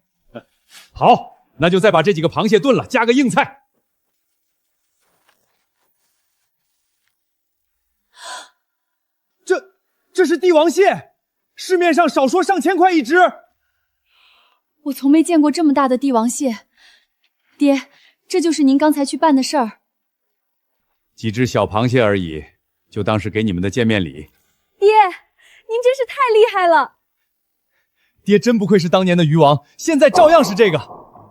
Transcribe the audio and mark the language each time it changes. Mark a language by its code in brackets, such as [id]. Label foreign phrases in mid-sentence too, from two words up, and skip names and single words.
[zh] 好，那就再把這幾個螃蟹燉了，加個硬菜。這是帝王蟹，市面上少說上千塊一隻。我從沒見過這麼大的帝王蟹。爹，這就是您剛才去辦的事兒。幾隻小螃蟹而已，就當是給你們的見面禮。爹，您真是太厲害了！爹真不愧是當年的魚王，現在照樣是這個。